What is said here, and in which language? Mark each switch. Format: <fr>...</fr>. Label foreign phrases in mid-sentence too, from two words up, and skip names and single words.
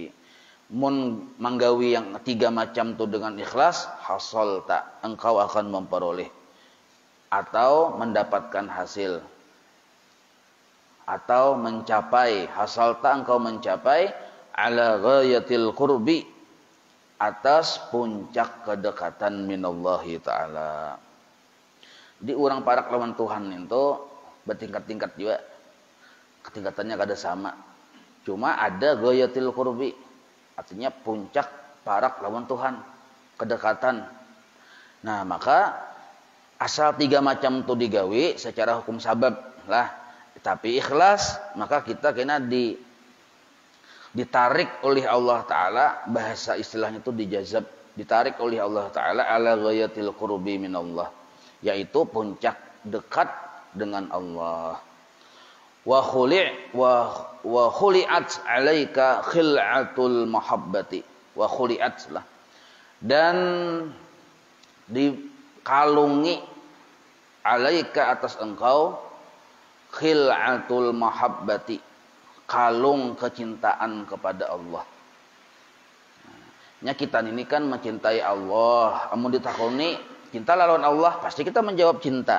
<id>Mun manggawi yang 3 macam itu dengan ikhlas, hasal tak, engkau akan memperoleh atau mendapatkan hasil, atau mencapai, hasal tak, engkau mencapai</id> <ar>ala ghayatil qurbi,</ar> <id>atas puncak kedekatan</id> <ar>minallahi ta'ala.</ar> <bjn>Di orang para lawan Tuhan itu bertingkat-tingkat juga. Ketingkatannya kada sama.</bjn> <id>Cuma ada</id> <ar>ghayatil qurbi,</ar> <id>artinya puncak para lawan Tuhan, kedekatan. Nah, maka asal 3 macam itu digawi secara hukum sabab lah, tapi ikhlas, maka kita kena ditarik oleh Allah Ta'ala, bahasa istilahnya itu dijazab, ditarik oleh Allah Ta'ala</id> <ar>ala ghayatil qurbi minallah,</ar> <id>yaitu puncak dekat dengan Allah.</id> <ar>Wa khuli'at alaika khil'atul mahabbati, wa khuli'at lah,</ar> <id>dan dikalungi</id> <ar>alaika</ar> <id>atas engkau</id> <ar>khil'atul mahabbati,</ar> <id>kalung kecintaan kepada Allah.</id> <bjn>Nya kita ini kan mencintai Allah, amun ditakoni cinta lawan Allah, pasti kita menjawab cinta.</bjn>